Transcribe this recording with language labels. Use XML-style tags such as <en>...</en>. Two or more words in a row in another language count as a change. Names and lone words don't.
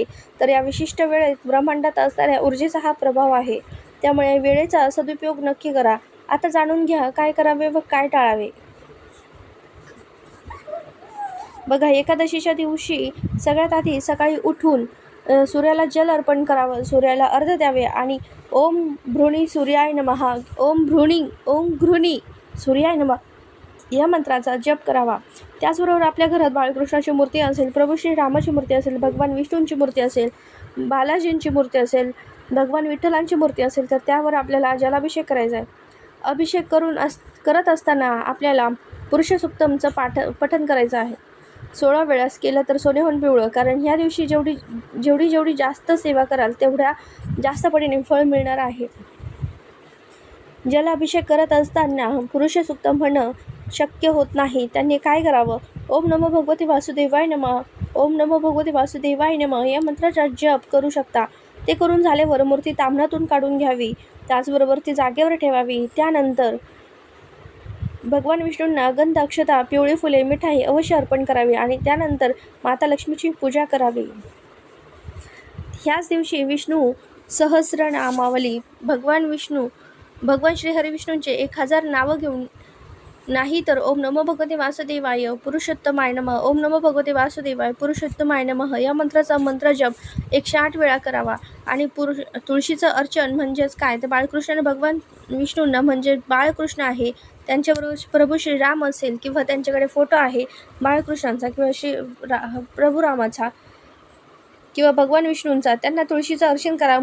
<mr>तर या विशिष्ट वेळेत ब्रह्मांडात असणाऱ्या ऊर्जेचा हा प्रभाव आहे. त्यामुळे वेळेचा सदुपयोग नक्की करा. आता जाणून घ्या काय करावे व काय टाळावे. बघा, एकादशीच्या दिवशी सगळ्यात आधी सकाळी उठून सूर्याला जल अर्पण करावं, सूर्याला अर्घ्य द्यावे आणि</mr> <sa>ओम भ्रूणी सूर्याय नमः, ओम घृणी सूर्याय नमः</sa> <mr>या मंत्राचा जप करावा. त्याचबरोबर आपल्या घरात बाळकृष्णाची मूर्ती असेल, प्रभू श्री रामाची मूर्ती असेल, भगवान विष्णूंची मूर्ती असेल, बालाजींची मूर्ती असेल, भगवान विठ्ठलांची मूर्ती असेल तर त्यावर आपल्याला जलाभिषेक करायचा आहे. अभिषेक करत असताना आपल्याला पुरुष सूक्तमचं पठण करायचं आहे. 16 वेळास केलं तर सोन्याहून पिवळं. कारण ह्या दिवशी जेवढी जास्त सेवा कराल तेवढ्या जास्त पटीने फळ मिळणार आहे. जलाभिषेक करत असताना पुरुष सूक्त म्हणणं शक्य होत नाही. त्यांनी काय करावं?</mr> <sa>ओम नमो भगवते वासुदेवाय नमः, ओम नमो भगवते वासुदेवाय नमः</sa> <mr>या मंत्राचा जप करू शकता. ते करून झाल्यावर मूर्ती ताम्हणातून काढून घ्यावी. त्याचबरोबर ती जागेवर ठेवावी. त्यानंतर भगवान विष्णूंना गंध, अक्षता, पिवळी फुले, मिठाई अवश्य अर्पण करावी आणि त्यानंतर माता लक्ष्मीची पूजा करावी. ह्याच दिवशी विष्णू सहस्रनामावली, भगवान श्री हरिविष्णूंचे 1000 नावं घेऊन, नाही तर</mr> <sa>ओम नमो भगवते वासुदेवाय पुरुषोत्तमाय नमः, ओम नमो भगवते वासुदेवाय पुरुषोत्तमाय नमः</sa> <mr>या मंत्राचा मंत्रजप 108 वेळा करावा. आणि तुळशीचं अर्चन म्हणजेच काय तर बाळकृष्णाने भगवान विष्णूंना म्हणजे बाळकृष्ण आहे त्यांच्याबरोबर प्रभू श्रीराम असेल किंवा त्यांच्याकडे फोटो आहे बाळकृष्णांचा किंवा प्रभू रामाचा किंवा भगवान विष्णूंचा, त्यांना तुळशीचं अर्चन करावं.</mr>